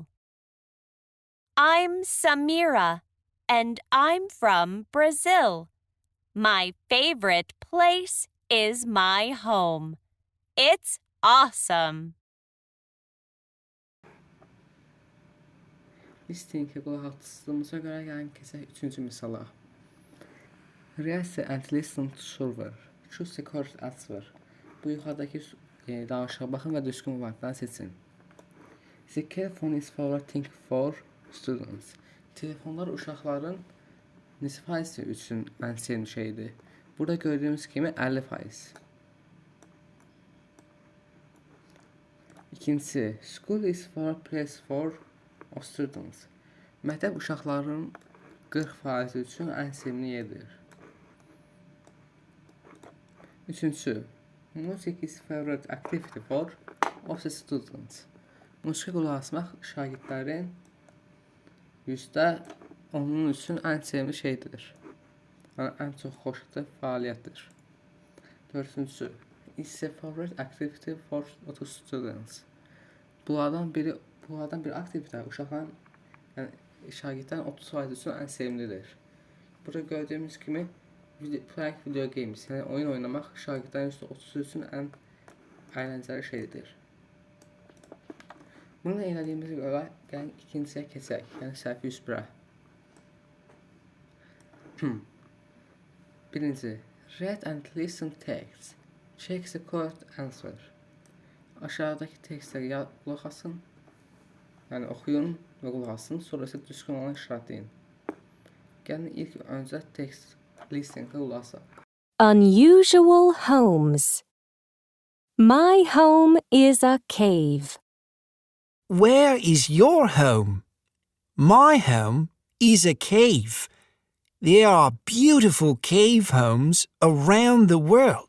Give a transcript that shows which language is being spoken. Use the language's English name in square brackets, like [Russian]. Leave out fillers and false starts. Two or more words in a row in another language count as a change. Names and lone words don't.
[English] I'm Samira, and I'm from Brazil. My favorite place is my home. It's awesome. [Azerbaijani] Listening ki qulaq asdığımıza görə gəlin keçək 3-cü misala. [English] Read and listen to survey. Choose the correct answer. [Azerbaijani] Bu yuxarıdakı danışığa baxın və düzgün variantları seçin. [English] The telephone is favorite thing for students. [Azerbaijani] Telefonlar uşaqların neçə faiz üçün ən sevdiyi şeydir? Burada gördüyümüz kimi 50%. İkincisi, [English] school is favorite place for students. [Azerbaijani] Məktəb uşaqların 40% üçün ən sevimli yerdir. Üçüncüsü, [English] music is favorite activity for of the students. [Azerbaijani] Musiqi qulaq asmaq şagirdlərin %10'un üçün ən sevimli şeydir. Yəni, ən çox xoşladığı fəaliyyətdir. Dördüncüsü, [English] it's a favorite activity for the students. [Azerbaijani] Bunlardan bir aktivite uşaqların, yəni şagirdlərin 30% üçün ən sevimlidir. Burada gördüyümüz kimi [English] playing video games, [Azerbaijani] yəni oyun oynamaq şagirdlərin %30 üçün ən əyləncəli şeydir. Bunu elədiyimiz görə gəlin ikinciyə keçək, yəni səhifə 101-ə. Birinci, [English] read and listen text. Check the correct answer. [Azerbaijani] Aşağıdakı tekstləri qulaq asın, yəni oxuyun və qulaq asın, sonra isə düzgün olan işaretləyin. Gəlin ilk öncə [English] text listeningə [Azerbaijani] qulaq asaq. [English] Unusual homes. My home is a cave. Where is your home? My home is a cave. There are beautiful cave homes around the world.